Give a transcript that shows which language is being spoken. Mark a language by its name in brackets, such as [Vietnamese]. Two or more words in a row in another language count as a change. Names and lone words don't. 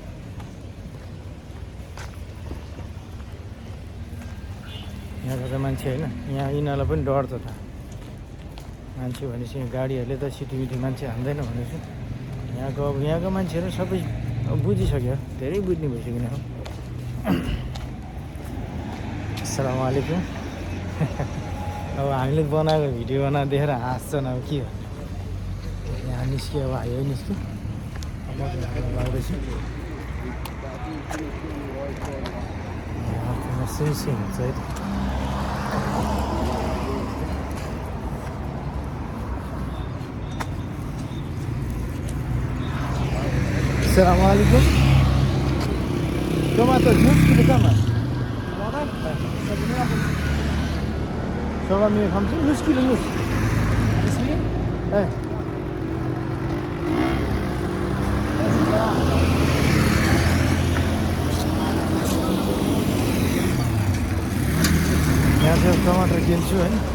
[Nepali] यहाँको चाहिँ मान्छे होइन, यहाँ यिनीहरूलाई पनि डर त मान्छे भनेपछि गाडीहरूले त सिटीमिटी मान्छे हान्दैन भनेपछि यहाँको मान्छेहरू सबै बुझिसक्यो, धेरै बुझ्ने भइसक्यो हो। [Arabic] السلام عليكم. [Nepali] अब हामीले बनाएको भिडियो देखेर हाँस्छन्, अब के हो। यहाँ निस्क्यो, अब हाइवे निस्क्यो, अब लाउँदैछु। सिमसी हुन्छ है त। [Arabic] السلام عليكم. [Nepali] टमाटर नुस किलो कहाँ? सवा में खान्छ नुस किलो नुस। यहाँ चाहिँ टमाटर किन्छु है।